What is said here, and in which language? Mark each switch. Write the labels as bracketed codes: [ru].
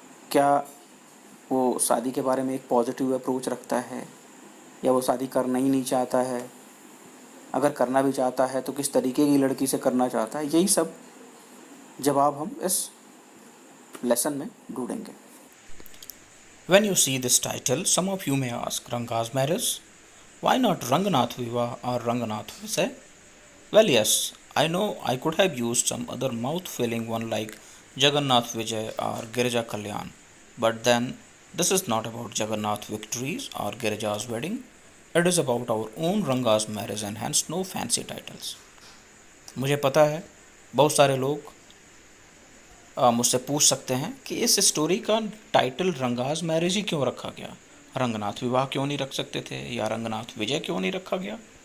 [hi] क्या वो शादी के बारे में एक पॉजिटिव अप्रोच रखता है या वो शादी करना ही नहीं चाहता है? अगर करना भी चाहता है तो किस तरीके की लड़की से करना चाहता है? यही सब जवाब हम इस लेसन में ढूंढेंगे। [en] When you see this title, some of you may ask, Ranga's marriage? Why not Ranganath Viva or Ranganath Vijay? Well, yes, I know I could have used some other mouth-filling one like Jagannath Vijay or Girija Kalyan, but then this is not about Jagannath victories or Girija's wedding. It is about our own Ranga's marriage and hence no fancy titles. [hi] मुझे पता है बहुत सारे लोग मुझसे पूछ सकते हैं कि इस स्टोरी का टाइटल रंगाज मैरिज ही क्यों रखा गया, रंगनाथ विवाह क्यों नहीं रख सकते थे या रंगनाथ विजय क्यों नहीं रखा गया।